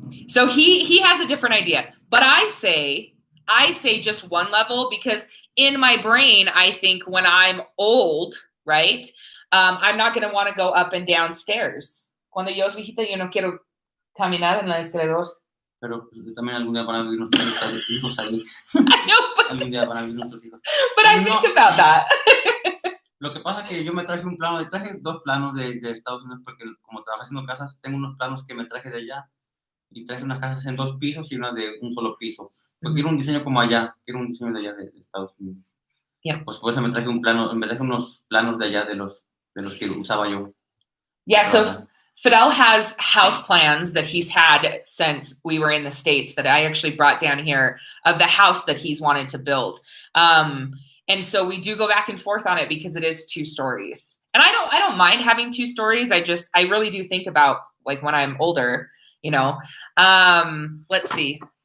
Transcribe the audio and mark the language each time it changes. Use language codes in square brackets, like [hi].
[en] So he has a different idea, but I say just one level because in my brain I think when I'm old, right? I'm not going to want to go up and down stairs. [es] Cuando yo soy viejita, yo no quiero caminar en las escaleras. Pero también algún día van a vivir nuestros hijos ahí. [en] I know, but, [es] algún día van a vivir nuestros hijos. [en] But I think about that. [es] Lo que pasa es que yo me traje traje 2 planos de Estados Unidos porque como trabajo haciendo casas, tengo unos planos que me traje de allá y traje unas casas en 2 pisos y unas de un solo piso. Porque quiero un diseño como allá, quiero un diseño de allá de Estados Unidos. [en] Yeah. [es] Pues por eso me traje unos planos de allá de los que usaba yo. [en] Yeah, so Fidel has house plans that he's had since we were in the States that I actually brought down here of the house that he's wanted to build. And so we do go back and forth on it because it is 2 stories. And I don't mind having 2 stories. I really do think about like when I'm older, you know. Let's see.